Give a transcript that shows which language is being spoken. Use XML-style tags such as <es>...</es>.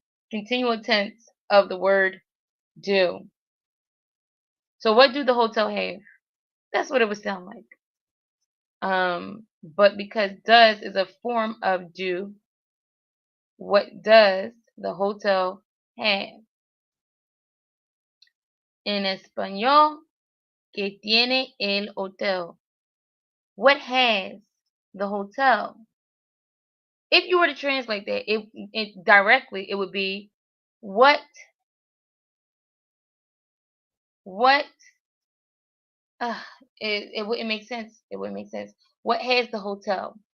<en>Continual tense of the word do. So what do the hotel have? That's what it would sound like. But because does is a form of do, what does the hotel have?</en> <es>En español, ¿qué tiene el hotel?</es> <en>What has the hotel? If you were to translate that, it directly, it would be what uh, it wouldn't make sense. It wouldn't make sense. What has the hotel?</en>